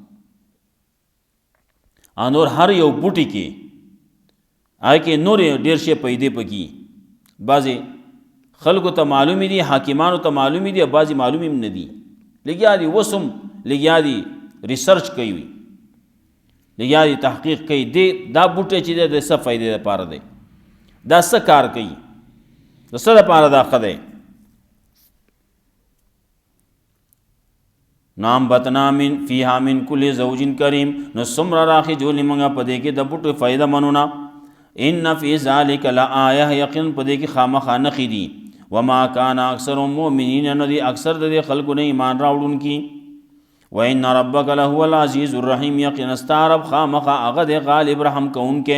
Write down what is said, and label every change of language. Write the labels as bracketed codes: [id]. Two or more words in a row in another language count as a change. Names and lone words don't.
[ps] نور هر یو بوټي کې هغې کې نورې ډېر شی پیدې پکې، بعضې خلکو ته معلومې دي، حاکمانو ته معلومې دي، بعضې معلومې هم نه دي، لګیا دي اوس هم لګیا دي ریسرچ کوي، لګیا دي تحقیق کوي دا بوټی چې دی د څه فایدې دپاره دی، دا څه کار کوي، د څه دپاره دا ښه دی. [ar] نام بتنا من فیها من کل زوج کریم، [ps] نو څومره راخېجولې موږ په دې کې د بوټو فایده منونه. [ar] ان فی ذلک لآیه، [ps] یقین په دې کې خامخا نښې دي. [ar] وما کان اکثر مؤمنین، [ps] نه دي اکثر د دې خلکو نه ایمان راوړونکي. [ar] وان ربک لهو العزیز الرحیم، [ps] یقینا ستا رب خامخا هغه دی غالب رحم کوونکی.